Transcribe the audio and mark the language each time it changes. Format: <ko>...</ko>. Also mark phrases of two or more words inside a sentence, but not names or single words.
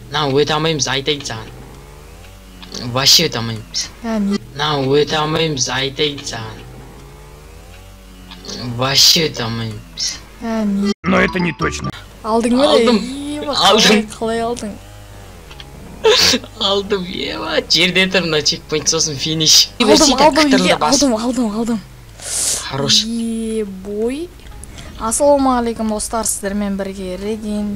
<kk>өте алмаймыз, айтайын саған. Вообще өте алмаймыз. Өте алмаймыз, айтайын саған. Вообще өте алмаймыз.</kk> <ru>Но это не точно.</ru> <kk>Алдың ба? Алдым. Қалай алдың? Алдым, ева. Жерде тұр, мына чекпоинт сосын финиш. Алдым. Хорош. Бой. Ассалаумағалейкум достар, сіздермен бірге Регин.</kk>